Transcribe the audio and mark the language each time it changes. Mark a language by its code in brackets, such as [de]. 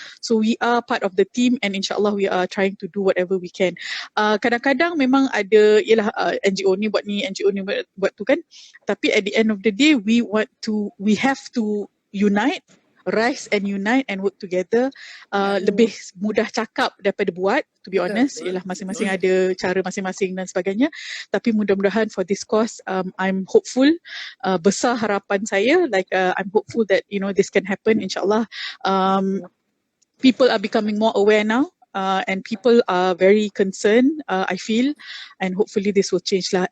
[en] So we are part of the team and insyaAllah we are trying to do whatever we can. [ms] Kadang-kadang memang ada NGO ni buat ni, NGO ni buat tu kan. Tapi [en] at the end of the day we have to unite, rise and unite and work together. [ms] Lebih mudah cakap daripada buat, [en] to be honest. [ms] Ialah masing-masing ada cara masing-masing dan sebagainya. Tapi mudah-mudahan [en] for this cause, I'm hopeful. [ms] Besar harapan saya, [en] like I'm hopeful that you know this can happen insyaAllah. People are becoming more aware now. and people are very concerned, I feel, and hopefully this will change lah.